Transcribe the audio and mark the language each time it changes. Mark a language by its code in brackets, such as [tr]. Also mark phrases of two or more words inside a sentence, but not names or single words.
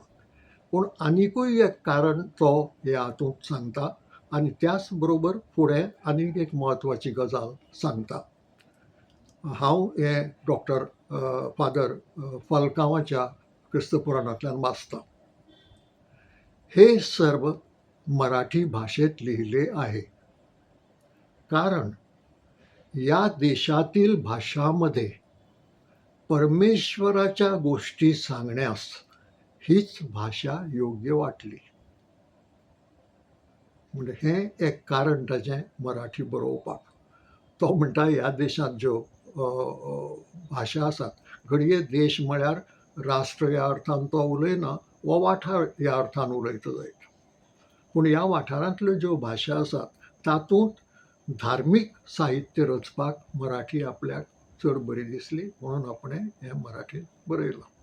[kok] पूण आनिकूय एक कारण तो हे हातूंत सांगता आनी त्याच बरोबर फुडें आनीक एक म्हत्वाची गजाल सांगता. हांव हे डॉक्टर फादर फलकांवाच्या क्रिस्त पुराणांतल्यान वाचतां. [mr] हे सर्व मराठी भाषेत लिहिले आहे, कारण या देशातील भाषांमध्ये परमेश्वराच्या गोष्टी सांगण्यास हीच भाषा योग्य वाटली. [kok] म्हणजे हें एक कारण ताचें मराठी बरोवपाक. तो म्हणटा ह्या देशांत ज्यो भाशा आसात, घडये देश म्हळ्यार राष्ट्र ह्या अर्थान तो उलयना, वो वाठार ह्या अर्थान उलयता जायत. पूण ह्या वाठारांतल्यो ज्यो भाशा आसात तातूंत धार्मीक साहित्य रचपाक मराठी आपल्याक चड बरी दिसली म्हणून आपणें हें मराठींत बरयलां.